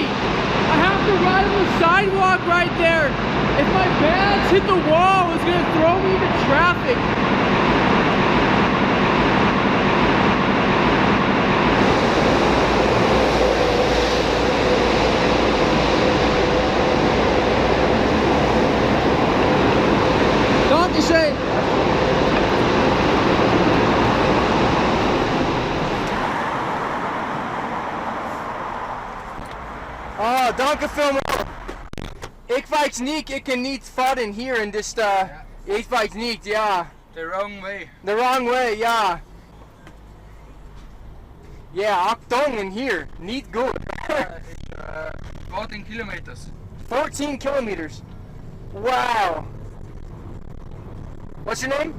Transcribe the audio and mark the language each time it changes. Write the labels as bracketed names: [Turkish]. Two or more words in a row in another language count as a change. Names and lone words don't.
[English] I have to ride on the sidewalk right there. If my bags hit the wall, it's gonna throw me into traffic. [German] Dankeschön. Oh, danke vielmals. [Dutch] Ik weet niet, ik kan niet varen hier in dit, ik weet niet, ja. [English] The wrong way. The wrong way, ja. Yeah, Achtung in here, niet good. 14 kilometers. 14 kilometers. Wow. What's your name?